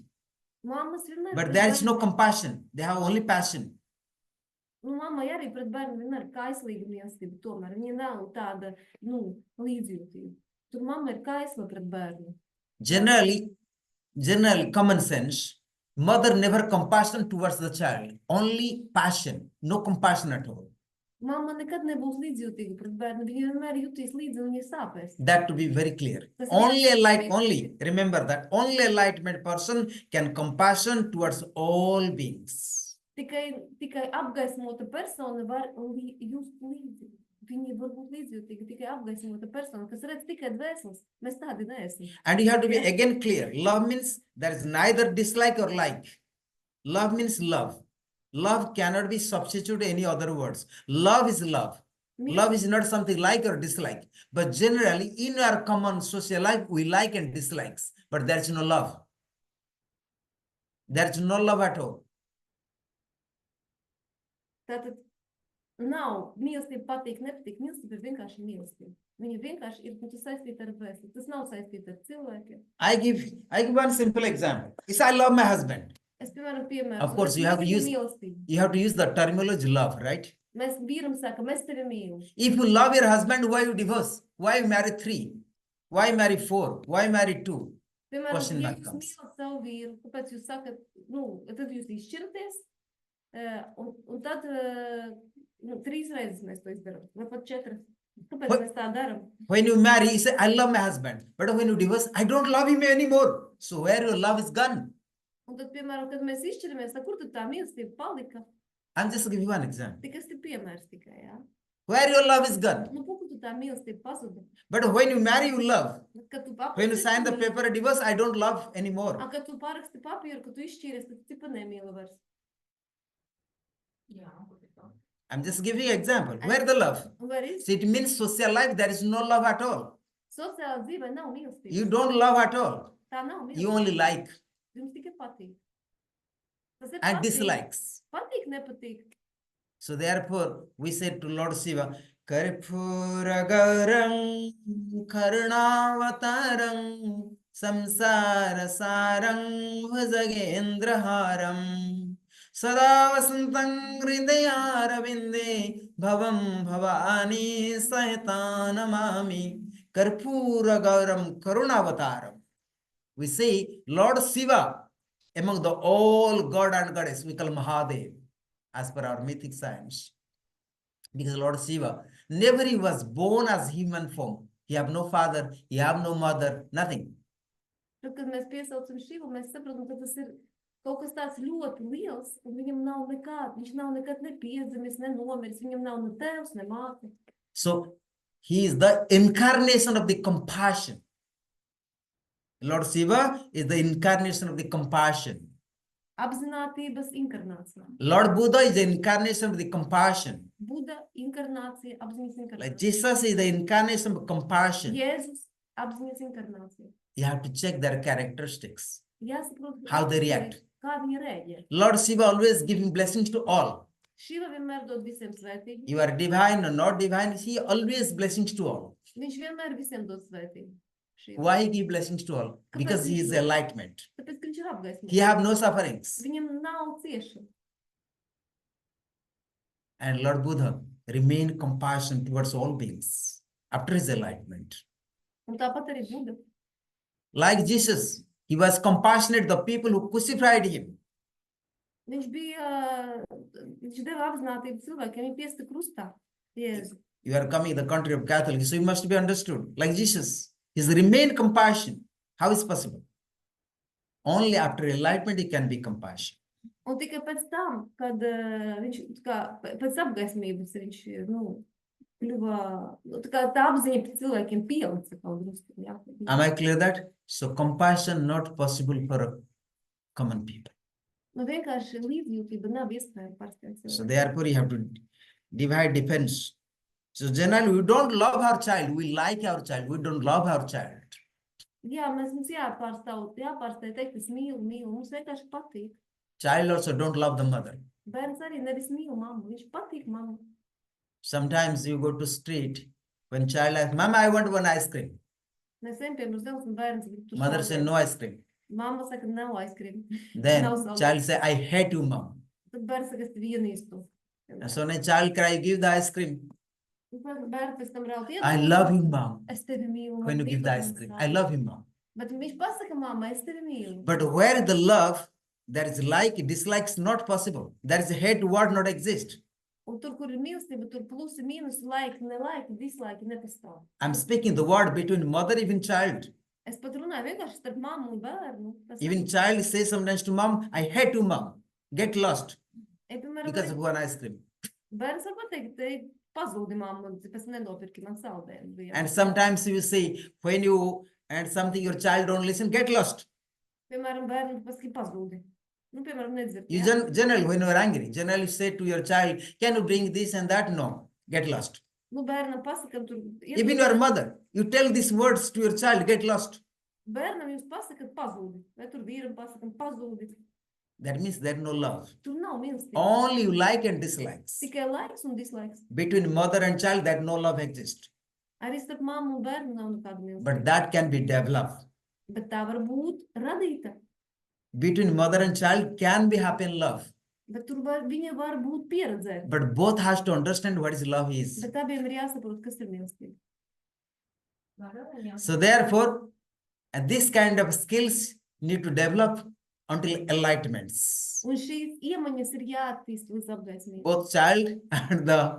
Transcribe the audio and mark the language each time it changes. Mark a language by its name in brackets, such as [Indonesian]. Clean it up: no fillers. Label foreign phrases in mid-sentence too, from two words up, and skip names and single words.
[Latvian] Mammas vienmēr [English] But [Latvian] pret [English] there is no [Latvian] bērniem- [English] compassion. They have only passion. [Latvian] Mammai arī pret bērnu vienmēr ir kaislīga mīlestība, tomēr viņa nav tāda, līdzjūtība. Tur mamma ir kaisla pret bērnu. [English] Generally, common sense, mother never compassion towards the child. Only passion, no compassion at all. [Latvian] Mamma nekad nebūs līdzjūtīga pret bērnu, viņa vienmēr jutīs līdzi un viņa sāpēs. [English] That to be very clear. [Latvian] Tas [English] Only [Latvian] jāsaka. [English] only remember that only enlightenment person can compassion towards all beings. [Latvian] Tikai apgaismota persona var just līdzi. Viņa var būt līdzjūtīga, tikai apgaismota persona, kas redz tikai dvēseles. Mēs tādi neesam. [English] And you have to be Yeah. again clear. Love means there is neither dislike or like. Love means love. Love cannot be substituted any other words. Love is love. Love is not something like or dislike. But generally, in our common social life, we like and dislikes. But there is no love. There is no love at all. [Latvian] Tātad nav mīlestība patīk, nepatīk. Mīlestība ir vienkārši mīlestība. Viņa vienkārši ir saistīta ar dvēseli. Tas nav saistīta ar cilvēkiem. [English] I give one simple example. Is I love my husband. [Latvian] Es, piemēram, [English] Of course, you have to use the terminology love, right? [Latvian] Mēs vīram saka, mēs tevi mīlam. [English] If you love your husband, why you divorce? Why you marry 3? Why marry 4? Why marry 2? [Latvian] Piemēram, [English] Question [Latvian] ja [English] mark [Latvian] jūs [English] comes. [Latvian] mīlat savu vīru, kāpēc jūs sakat, tad jūs izšķiraties, un tad 3 reizes mēs to izdaram, vai pat 4. Kāpēc [English] What? [Latvian] mēs tā daram? [English] When you marry, you say, I love my husband. But when you divorce, I don't love him anymore. So where your love is gone? [Latvian] Un tad, piemēram, kad mēs izšķiramies, tad kur tad tā mīlestība palika? [English] I'm just giving you one example. [Latvian] Tikai tas ir piemērs tikai, jā. [English] Where your love is gone? [Latvian] Kur tad tā mīlestība pazuda? [English] But when you marry, you love. [Latvian] Kad tu [English] When you [Latvian] paraksti [English] sign the [Latvian] papīru- [English] paper divorce, I don't love anymore. [Latvian] Kad tu paraksti papīru, kad tu izšķīries, tad tu tipa nemīli vairs. [English] I'm just giving you an example. Where the love? Where is? So it means social life, there is no love at all. [Latvian] Sociālā dzīvē nav mīlestības. [English] You don't love at all. [Latvian] Tā nav mīlestības. [English] You only like [Latvian] Jums tikai patīk. Tas ir [English] and [Latvian] patīk. [English] dislikes. [Latvian] Patīk, nepatīk. [English] So therefore, we said to Lord Shiva, [Sanskrit] कर्पूरगौरं करुणावतारं संसारसारं भुजगेन्द्रहारम् सदा वसन्तं हृदयारविन्दे भवं भवानी सहितं नमामि कर्पूरगौरं करुणावतारं. [English] We say Lord Shiva among the all God and Goddess, we call Mahadev as per our mythic science. Because Lord Shiva, never he was born as human form. He have no father, he have no mother, nothing. [Latvian] Tad, kad mēs piesaucam Šivu, mēs saprotam, ka tas ir kaut kas tāds ļoti liels, un viņam nav nekāda, viņš nav nekad nepiedzimis, nenomiris, viņam nav ne tēvs, ne māte. [English] So he is the incarnation of the compassion. Lord Shiva is the incarnation of the compassion. [Latvian] Apzinātības inkarnācija. [English] Lord Buddha is the incarnation of the compassion. [Latvian] Buda inkarnācija, apziņas inkarnācija. [English] Like Jesus is the incarnation of compassion. [Latvian] Jēzus, apziņas inkarnācija. [English] You have to check their characteristics. [Latvian] Jāsaprot, [English] how they react. [Latvian] kā viņi reaģē. [English] Lord Shiva always giving blessings to all. [Latvian] Šiva vienmēr dod visiem svētību. [English] You are divine or not divine, he always blessings to all. [Latvian] Viņš vienmēr visiem dod svētību. Šiva. [English] Why he give blessings to all? Because he is enlightenment. [Latvian] Tāpēc, ka viņš ir apgaismots. [English] He have no sufferings. [Latvian] Viņam nav ciešana. [English] And Lord Buddha remain compassion towards all beings after his enlightenment. [Latvian] Un tāpat arī Buda. [English] Like Jesus, he was compassionate the people who crucified him. [Latvian] Viņš deva apzinātību cilvēkiem, viņi piesta krustā. Jēzu. [English] You are coming the country of Catholics, so you must be understood. Like Jesus, his remain compassion. How is possible? Only after enlightenment he can be compassion. [Latvian] Un tikai pēc tam, kad viņš, pēc apgaismības viņš, kļuva, tā apziņa pēc cilvēkiem pielica kaut drusku. Jā. [English] Am I clear that? So compassion not possible for common people. [Latvian] Vienkārši līdzjūtība nav iespējama parastiem [English] So [Latvian] cilvēkiem. [English] therefore you have to divide defense. So generally we don't love our child, we like our child, we don't love our child. [Latvian] Jā, mums jāpārstāv teikt, es mīlu, mums vienkārši patīk. [English] Child also don't love the mother. [Latvian] Bērns arī nevis mīl mammu, viņš patīk mammu. [English] Sometimes you go to street, when child asks, Mama, I want one ice cream. [Latvian] Mēs ejam pie mums un bērns grib tur [English] Mother says, no ice cream. [Latvian] Mamma saka, nav aizkrīt. [English] Then [Latvian] Nav savu. [English] child say, I hate you, mom. [Latvian] Tad bērns saka, es tevi ienīstu. [English] And so when a child cry, give the ice cream. [Latvian] Bērns pēc tam raud [English] I love you, mom. [Latvian] Es tevi mīlu. [English] When you give the ice cream, I love you, mom. [Latvian] Bet viņš pasaka, mamma, es tevi mīlu. [English] But where the love, there is like, dislikes not possible. There is a hate word not exist. [Latvian] Un tur, kur ir mīlestība, tur plusi, mīnusi, laiki, nelaiki, dislaiki nepastāv. [English] I'm speaking the word between mother, even child. [Latvian] Es pat runāju vienkārši starp mammu un bērnu. [English] Even child says sometimes to mom, I hate you, mom. Get lost [Latvian] Piemēram, [English] because of one ice cream. [Latvian] bērns var pateikt, te pazūdi mammu, pēc nedopirki man saldējumu. [English] And sometimes you say, when you and something your child don't listen, get lost. [Latvian] Piemēram, bērnu paski pazūdi. Piemēram, nedzird. [English] You generally, when you are angry, generally say to your child, can you bring this and that? No, get lost. [Latvian] Bērnam pasakam tur. [English] Even your mother, you tell these words to your child, get lost. [Latvian] Bērnam jūs pasakat pazūdi. Vai tur vīram pasakam pazūdi. [English] That means there is no love. [Latvian] Tur nav mīlestība. [English] Only you like and dislikes. [Latvian] Tikai laiks un dislaiks. [English] Between mother and child, that no love exists. [Latvian] Arī starp mammu un bērnu nav nekāda mīlestība. [English] But that can be developed. [Latvian] Bet tā var būt radīta. [English] Between mother and child can be happen love. [Latvian] Bet tur viņa var būt pieredzēta. [English] But both has to understand what is love is. [Latvian] Bet abiem ir jāsaprot, kas ir mīlestība. [English] So therefore, this kind of skills need to develop until enlightenments. [Latvian] Un šīs iemaņas ir jāattīst līdz apgaismībai. [English] Both child and the